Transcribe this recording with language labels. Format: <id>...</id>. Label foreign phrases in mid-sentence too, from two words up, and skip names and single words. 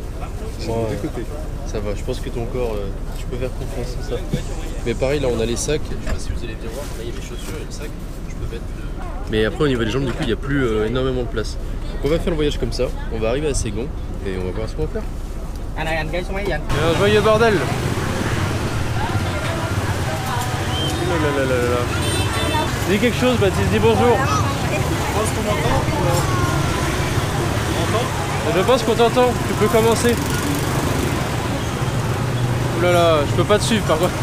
<fr>Ouais, Des côtés. ça va, je pense que ton corps, tu peux faire confiance en ça. Mais pareil, là, on a les sacs. Je sais pas si vous allez les voir. Là, il y a les chaussures et le sac. Je peux mettre. Mais après, au niveau des jambes, du coup, il n'y a plus énormément de place. Donc, on va faire le voyage comme ça. On va arriver à Saigon et on va voir ce qu'on va faire.</fr> <vi>Anh ơi, anh kéo xuống máy gì anh?</vi> <fr>Un joyeux bordel! Oh là là là là. Dis quelque chose, Baptiste, dis bonjour. Je pense qu'on m'entend. Je pense qu'on t'entend, tu peux commencer. Oh là là, je peux pas te suivre par contre.</fr>